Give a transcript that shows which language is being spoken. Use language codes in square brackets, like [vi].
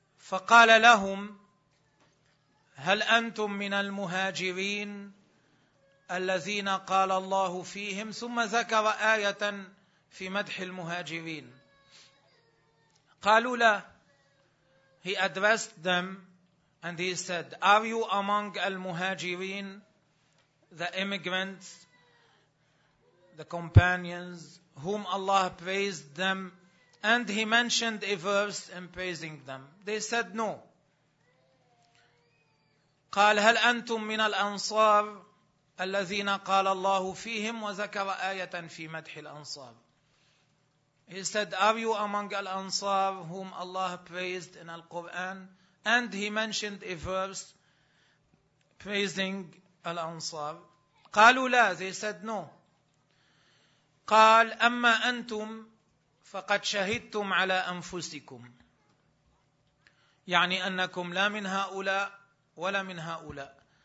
[ar] فقال لهم هل أنتم من المهاجرين الذين قال الله فيهم، ثم ذكر آية في مدح المهاجرين. قالوا لا. [en] He addressed them and he said, Are you among المهاجرين, the immigrants, the companions whom Allah praised them? And he mentioned a verse in praising them. They said no. [ar] قال هل أنتم من الأنصار الذين قال الله فيهم، وذكر آية في مدح الأنصار. [en] He said, Are you among الأنصار whom Allah praised in the Quran? And he mentioned a verse praising الأنصار. [ar] قالوا لا. [en] They said no. [ar] قال أما أنتم فقد شهدتم على أنفسكم، يعني أنكم لا من هؤلاء ولا من هؤلاء.